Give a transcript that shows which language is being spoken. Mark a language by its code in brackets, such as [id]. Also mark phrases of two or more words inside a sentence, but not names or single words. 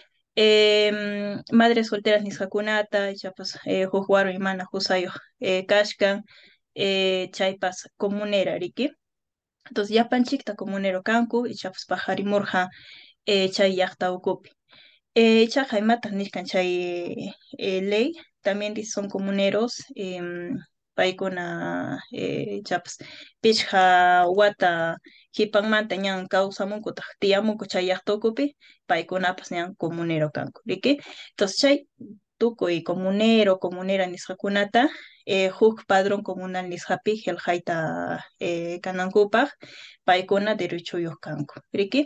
[es] Madres solteras [qu] nisqakunata chapas huk warmi mana husayuq kashkan chaypas comunera riki. Entonces llapanchikta comunero kanku ichapas pajarimurqa chay llaqta ukupi. Chaqa imataq nishkan chay [es] ley también dice son comuneros [qu] paykuna chapas pichqa wata hipanmanta ñan kawsamunku utaq tiyamunku chay llaqta ukupi paykunapas ñan comunero kanku riki. Entonces chay tukuy comunero comunera nisqakunata huk [es] padrón comunal [qu] nisqapi qillqayta kanankupaq paykuna derechuyuq kanku riki.